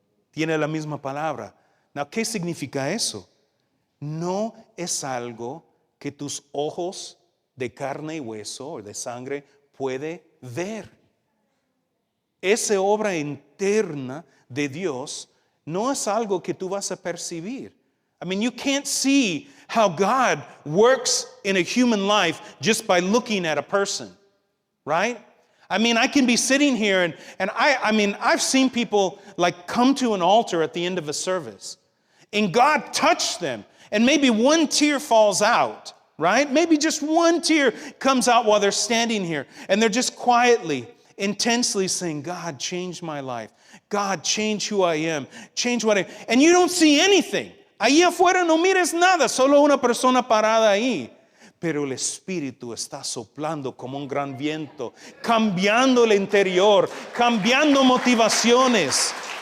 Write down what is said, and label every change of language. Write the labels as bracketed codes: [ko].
[es] Tiene la misma palabra. Now, ¿qué significa eso? No es algo que tus ojos de carne y hueso o de sangre puede ver. Esa obra interna de Dios no es algo que tú vas a percibir. [en] I mean, you can't see how God works in a human life just by looking at a person, right? I mean, I can be sitting here and I've seen people like come to an altar at the end of a service and God touched them and maybe one tear falls out, right? Maybe just one tear comes out while they're standing here and they're just quietly, intensely saying, God, change my life. God, change who I am. Change what I am. And you don't see anything. [es] Ahí afuera no mires nada, solo una persona parada ahí. Pero el Espíritu está soplando como un gran viento, cambiando el interior, cambiando motivaciones.